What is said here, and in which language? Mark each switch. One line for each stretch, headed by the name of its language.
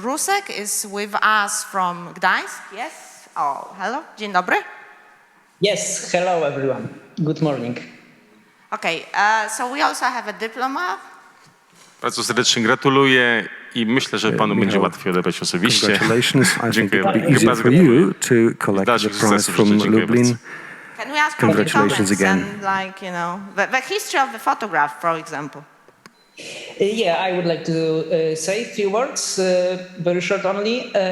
English: Rusek is with us from Gdańsk, yes? Oh, hello, dzień dobry. Yes, hello everyone, good morning. Okay, so we also have a diploma.
Polish: Bardzo serdecznie gratuluję i myślę, że panu będzie łatwiej odebrać osobiście.
English: Congratulations, I think it will be easier for you to collect the prize from Lublin. Can we ask Congratulations again. And, like, you know, the history of the photograph, for example. Yeah, I would like to say a few words, very short only.